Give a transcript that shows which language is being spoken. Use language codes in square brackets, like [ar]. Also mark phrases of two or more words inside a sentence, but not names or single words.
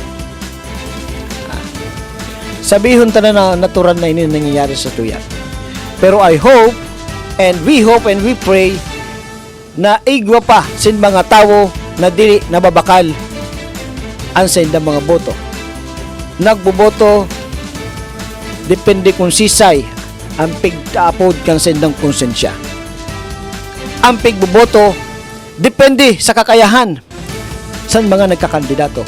[bik] Sabihon ta na natural na ini nangyayari sa tuya. Pero [en] I hope and we pray [bik] na igwa pa sin mga tao na dili nababakal ang sa indang mga boto. Nagboboto depende kung sisay ang pigtaapod kan sa indang konsensya. Ang pigboboto depende sa kakayahan sa mga nagkakandidato.